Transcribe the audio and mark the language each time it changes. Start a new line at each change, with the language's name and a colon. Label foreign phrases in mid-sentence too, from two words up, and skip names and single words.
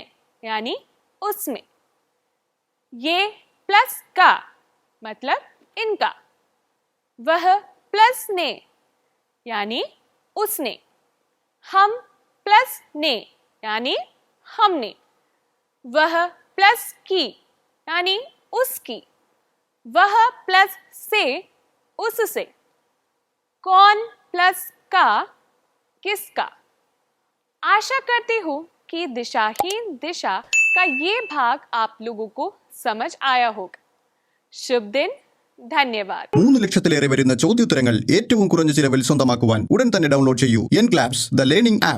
Hindi: यानी उसमें, ये प्लस का मतलब इनका, वह प्लस ने यानी उसने, हम प्लस ने यानी हमने, वह प्लस की यानी उसकी, वह प्लस से उससे, कौन प्लस का किसका। आशा करती हूं कि दिशाहीन दिशा का ये भाग आप लोगों को समझ आया होगा। शुभ दिन, धन्यवाद।
Malayalam: 3 ലക്ഷത്തിലേറെ വരുന്ന ചോദ്യോത്തരങ്ങൾ ഏറ്റവും കുറഞ്ഞ ചിലവിൽ സ്വന്തമാക്കുവാൻ ഉടൻ തന്നെ ഡൗൺലോഡ് ചെയ്യൂ എൻക്ലാബ്സ് ദ ലേണിംഗ് ആപ്പ്.